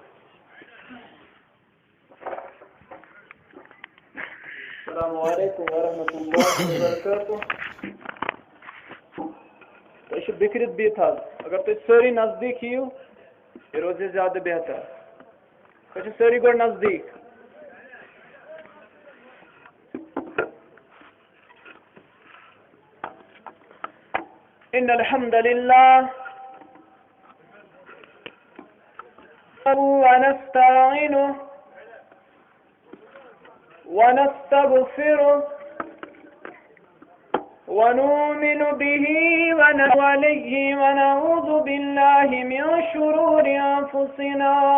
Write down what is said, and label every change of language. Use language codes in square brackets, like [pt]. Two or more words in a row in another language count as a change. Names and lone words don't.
[ar] السلام علیکم ورحمۃ اللہ وبرکاتہ. [ks] تۄہہِ چھُ بِکرِتھ بِہِتھ حظ. اگر تُہۍ سٲری نزدیٖک یِیِو یہِ روزِ زیادٕ بہتر. تُہۍ چھِو سٲری گۄڈٕ نزدیٖک. [ar] إن الحمد لله ونستعينه ونستغفره ونؤمن به ونتوكل ونعوذ بالله من شرور أنفسنا